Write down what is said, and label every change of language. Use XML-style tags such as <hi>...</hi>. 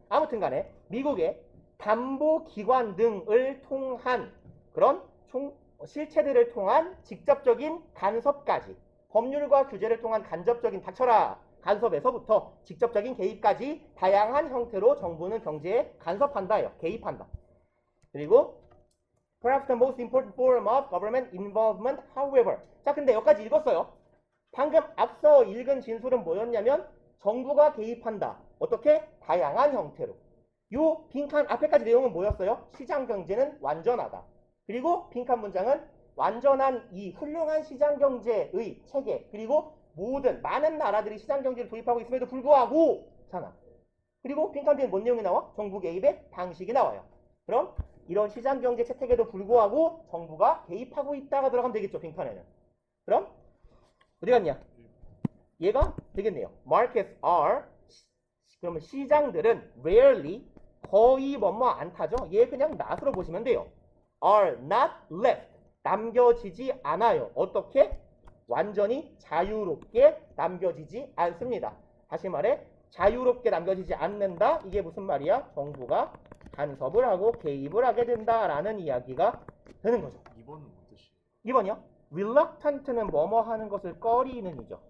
<ko>아무튼 간에 미국의 담보기관 등을 통한 그런 실체들을 통한 직접적인 간섭까지 법률과 규제를 통한 간접적인 닥쳐라 간섭에서부터 직접적인 개입까지 다양한 형태로 정부는 경제에 간섭한다예요. 개입한다. 그리고</ko> <en>Perhaps the most important form of government involvement, however.</en> <ko>자, 근데 여기까지 읽었어요. 방금 앞서 읽은 진술은 뭐였냐면 정부가 개입한다. 어떻게? 다양한 형태로. 요 빈칸 앞에까지 내용은 뭐였어요? 시장 경제는 완전하다. 그리고 빈칸 문장은 완전한 이 훌륭한 시장 경제의 체계 그리고 모든 많은 나라들이 시장 경제를 도입하고 있음에도 불구하고 잖아. 그리고 빈칸 뒤에 뭔 내용이 나와? 정부 개입의 방식이 나와요. 그럼 이런 시장 경제 채택에도 불구하고 정부가 개입하고 있다가 들어가면 되겠죠. 빈칸에는. 그럼 어디 갔냐? 얘가 되겠네요.</ko> <en>Markets are</en> <ko>그러면 시장들은</ko> <en>rarely</en> <ko>거의 뭐뭐 안 타죠. 얘 그냥 not으로 보시면 돼요.</ko> <en>are not left</en> <ko>남겨지지 않아요. 어떻게? 완전히 자유롭게 남겨지지 않습니다. 다시 말해 자유롭게 남겨지지 않는다. 이게 무슨 말이야? 정부가 간섭을 하고 개입을 하게 된다라는 이야기가 되는 거죠. 2번은 뭔 뜻이에요? 2번이요. reluctant는 뭐뭐 하는 것을 꺼리는이죠.</ko>